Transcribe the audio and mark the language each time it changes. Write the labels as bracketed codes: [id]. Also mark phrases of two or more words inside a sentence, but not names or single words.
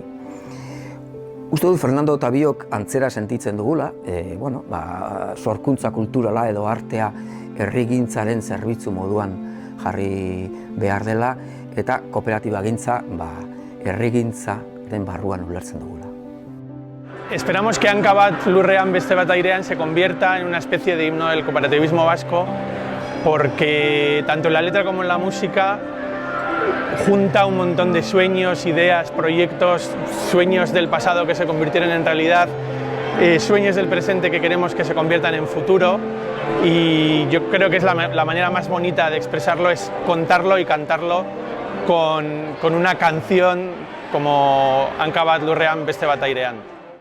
[eu] Uste dut Fernando eta biok antzera sentitzen dugula, sorkuntza kulturala edo artea herrigintzaren zerbitzu moduan jarri behar dela, eta kooperatibagintza herrigintzaren barruan ulertzen dugula. [es] Esperamos que Hanka bat lurrean beste bat airean se convierta en una especie de himno del cooperativismo vasco, porque tanto en la letra como en la música junta un montón de sueños, ideas, proyectos, sueños del pasado que se convirtieron en realidad, sueños del presente que queremos que se conviertan en futuro, y yo creo que es la manera más bonita de expresarlo, es contarlo y cantarlo con una canción como Hanka bat lurrean beste bat airean.